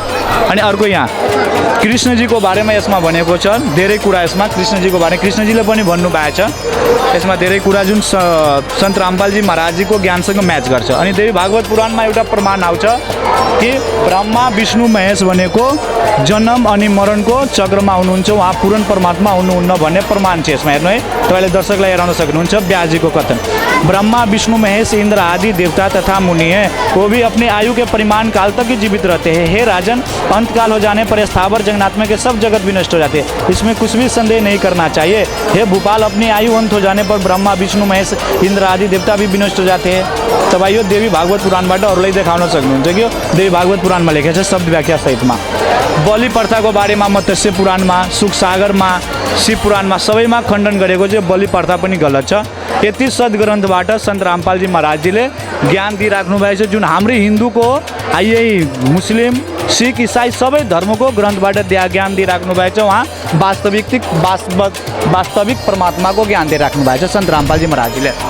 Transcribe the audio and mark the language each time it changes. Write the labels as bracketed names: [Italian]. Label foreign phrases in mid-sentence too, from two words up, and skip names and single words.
[Nepali] अनि अर्को यहाँ कृष्णजीको बारेमा यसमा भनेको छ धेरै कुरा यसमा कृष्णजीको बारे कृष्णजीले पनि भन्नुभएको छ यसमा धेरै कुरा जुन सन्त रामपालजी महाराजजीको ज्ञानसँग म्याच गर्छ अनि देवी भागवत पुराणमा एउटा प्रमाण आउँछ कि ब्रह्मा विष्णु महेश भनेको जन्म अनि मरणको चक्रमा हुनुहुन्छ उहाँ पूर्ण परमात्मा हुनुहुन्न भन्ने प्रमाण छ यसमा हेर्नु है तपाईँले दर्शकलाई हेराउन सक्नुहुन्छ व्यासजीको कथन [Hindi] ब्रह्मा विष्णु महेश इंद्र आदि देवता तथा मुनि हैं वो भी अपनी आयु के परिमाण काल तक ही जीवित रहते हैं हे राजन अंतकाल हो जाने पर स्थावर जगन्नाथ के सब जगत भी नष्ट हो जाते हैं इसमें कुछ भी संदेह नहीं करना चाहिए हे भूपाल अपनी आयु अंत हो जाने पर ब्रह्मा विष्णु महेश इंद्र आदि देवता भी विनष्ट हो जाते हैं [Nepali] तब यो देवी भागवत पुराणबाट अरूलाई देखाउन सक्नुहुन्छ कि यो देवी भागवत पुराणमा लेखेको छ शब्द व्याख्या सहितमा बलि प्रथाको बारेमा मत्स्य पुराणमा सुखसागरमा शिव पुराणमा सबैमा खण्डन गरेको चाहिँ बलि प्रथा पनि गलत छ यति सद्ग्रन्थबाट सन्त रामपालजी महाराजजीले ज्ञान दिइराख्नु भएको छ जुन हाम्रो हिन्दूको यही मुस्लिम सिख इसाई सबै धर्मको ग्रन्थबाट ज्ञान दिइराख्नु भएको छ उहाँ वास्तविक परमात्माको ज्ञान दिइराख्नु भएको छ सन्त रामपालजी महाराजजीले